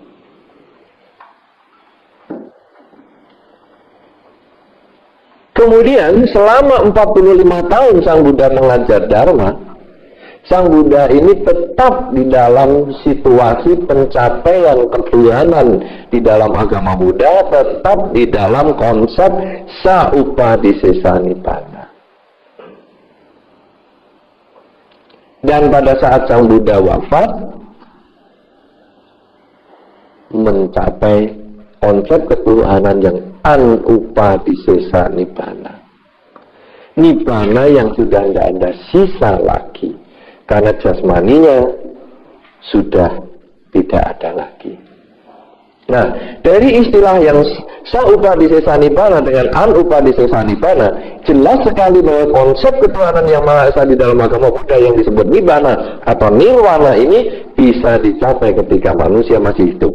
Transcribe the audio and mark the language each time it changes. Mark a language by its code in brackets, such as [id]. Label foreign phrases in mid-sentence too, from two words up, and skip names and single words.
[id] Kemudian selama 45 tahun Sang Buddha mengajar Dharma, Sang Buddha ini tetap di dalam situasi pencapaian ketuhanan di dalam agama Buddha, tetap di dalam konsep [pi] Saupadhisesa Nibbana. [id] Dan pada saat Sang Buddha wafat, mencapai konsep ketuhanan yang [pi] anupadisesa nibbana. [id] Nibbana yang sudah tidak ada sisa lagi, karena jasmaninya sudah tidak ada lagi. Nah, dari istilah yang [pi] saupadisesa nibbana [id] dengan [pi] anupadisesa nibbana, [id] jelas sekali bahwa konsep ketuhanan yang Maha Esa di dalam agama Buddha yang disebut nibbana atau nirwana ini bisa dicapai ketika manusia masih hidup.